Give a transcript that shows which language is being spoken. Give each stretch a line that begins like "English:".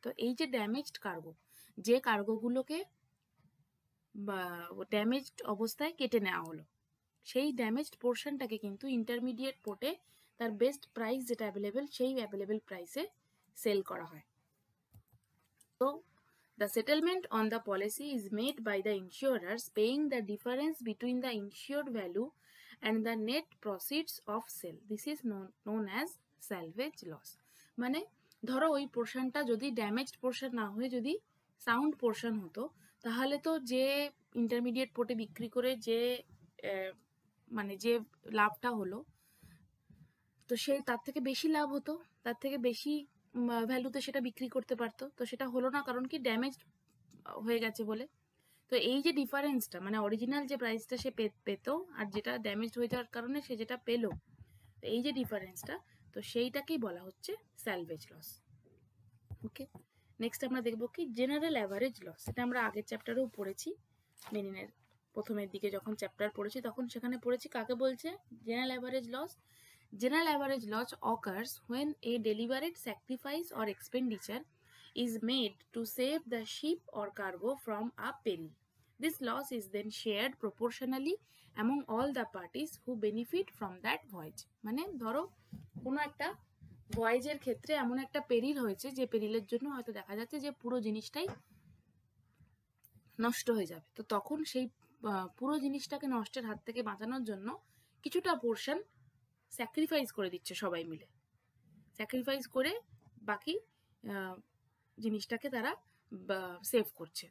Bangla: তো এই যে ড্যামেজড কার্গো, যে কার্গোগুলোকে ড্যামেজড অবস্থায় কেটে নেওয়া হলো, সেই ড্যামেজড পোর্শনটাকে কিন্তু ইন্টারমিডিয়েট পোর্টে তার বেস্ট প্রাইস যেটা অ্যাভেলেবেল, সেই অ্যাভেলেবেল প্রাইসে সেল করা হয়।
English: তো the settlement on the policy is made by the insurers, paying the difference between the insured value and the net proceeds of sale. This is known as salvage loss.
Bangla: মানে ধরো ওই পোর্শনটা যদি damaged portion না হয়ে যদি sound portion হতো, তাহলে তো যে ইন্টারমিডিয়েট পোর্টে বিক্রি করে যে মানে যে লাভটা হলো, তো সেই তার থেকে বেশি লাভ হতো, তার থেকে বেশি ভ্যালুতে সেটা বিক্রি করতে পারতো। তো সেটা হলো না, কারণ কি ড্যামেজ হয়ে গেছে বলে। তো এই যে ডিফারেন্সটা, মানে অরিজিনাল যে প্রাইসটা সে পেত আর যেটা ড্যামেজ হয়ে যাওয়ার কারণে সে যেটা পেলো, এই যে ডিফারেন্সটা, তো সেইটাকেই বলা হচ্ছে স্যালভেজ লস। ওকে, নেক্সট আমরা দেখবো কি জেনারেল অ্যাভারেজ লস। এটা আমরা আগের চ্যাপ্টারেও পড়েছি, মেরিনের প্রথমের দিকে যখন চ্যাপ্টার পড়েছি তখন সেখানে পড়েছি কাকে বলছে general average loss.
English: General average loss occurs when a deliberate sacrifice or expenditure is made to save the ship or cargo from a peril. This loss is then shared proportionally among all the parties who benefit from that voyage.
Bangla: মানে ধরো কোনো একটা ভয়েজের ক্ষেত্রে এমন একটা পেরিল হয়েছে, যে পেরিলের জন্য হয়তো দেখা যাচ্ছে যে পুরো জিনিসটাই নষ্ট হয়ে যাবে। তো তখন সেই পুরো জিনিসটাকে নষ্টের হাত থেকে বাঁচানোর জন্য কিছুটা পোর্শন স্যাক্রিফাইস করে দিচ্ছে সবাই মিলে, স্যাক্রিফাইস করে বাকি জিনিসটাকে তারা সেভ করছে।